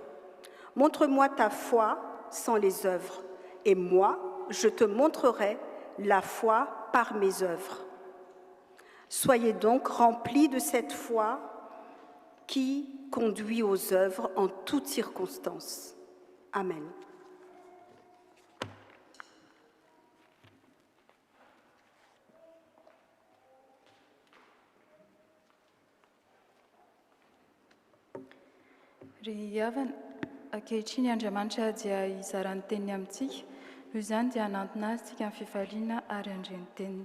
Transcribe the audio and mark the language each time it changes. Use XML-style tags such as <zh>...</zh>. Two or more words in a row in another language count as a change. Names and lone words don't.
<fr>Montre-moi ta foi sans les œuvres, et moi, je te montrerai la foi par mes œuvres. Soyez donc remplis de cette foi qui conduit aux œuvres en toutes circonstances. Amen.</fr> <mg>Ry havana, ankehitriny Andriamanitra dia izarany teniny amintsika, noho izany dia hanantona azy tsika amin'ny fifaliana ary andreny teniny.</mg>